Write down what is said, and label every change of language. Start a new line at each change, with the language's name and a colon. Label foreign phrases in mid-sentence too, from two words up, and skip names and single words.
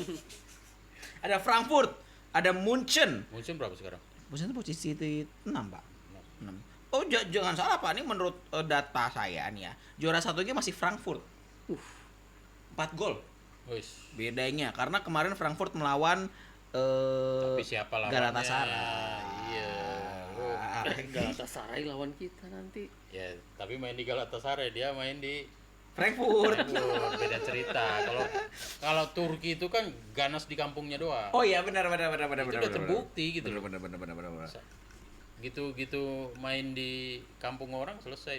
Indonesian: Ada Frankfurt, ada Munchen. Munchen berapa sekarang? Munchen itu posisi 6, Pak. 6. Oh, jangan salah Pak, ini menurut data saya nih ya. Juara satunya masih Frankfurt. 4 gol Wis. bedanya karena kemarin Frankfurt melawan Tapi siapa lawannya? Galatasaray. Iya. Oh. Galatasaray lawan kita nanti. Ya, tapi main di Galatasaray, dia main di Frankfurt. beda cerita. Kalau Turki itu kan ganas di kampungnya doang. Oh iya benar. Itu udah terbukti gitu loh. Benar. gitu main di kampung orang selesai.